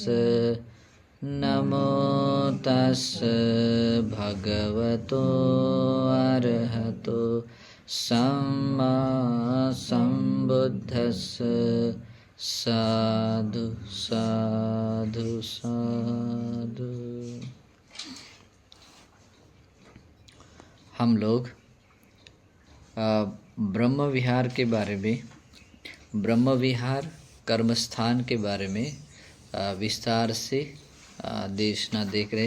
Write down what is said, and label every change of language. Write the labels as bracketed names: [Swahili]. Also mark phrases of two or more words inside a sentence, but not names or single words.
[Pali] नमो तस् भगवतो अरहतो सम्मा सम्बुद्धस्स। साधु साधु साधु। [Hindi] हम लोग ब्रह्म विहार के बारे में, ब्रह्म विहार कर्मस्थान के बारे में विस्तार से देशना देख रहे।